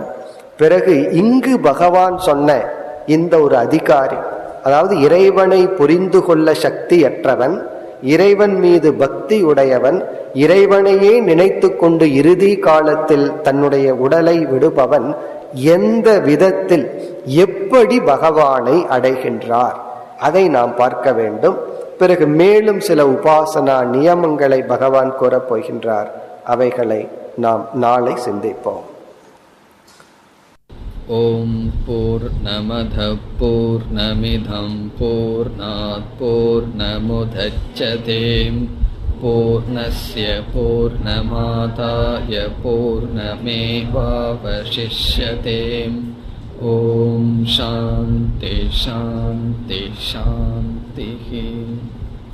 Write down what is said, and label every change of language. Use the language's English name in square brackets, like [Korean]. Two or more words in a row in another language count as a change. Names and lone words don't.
[Tamil] பிறகு இங்கு பகவான் சொன்ன இந்த ஒரு அதிகாரி, அதாவது இறைவனை புரிந்து கொள்ள சக்தியற்றவன், இறைவன் மீது பக்தி உடையவன், இறைவனையே நினைத்து கொண்டு இறுதி காலத்தில் தன்னுடைய உடலை விடுபவன், எந்த விதத்தில் எப்படி பகவானை அடைகின்றார் அதை நாம் பார்க்க வேண்டும். பிறகு மேலும் சில உபாசனா நியமங்களை பகவான் கூறப் போகின்றார். அவைகளை நாம் நாளை சிந்திப்போம். [Sanskrit] ओम् पूर्णमद पूर्णमिदं पूर्णात् पूर्णमुदच्यते पूर्णस्य पूर्णमादाय पूर्णमेवावशिष्यते. ओम् शान्ति शान्ति शान्ति.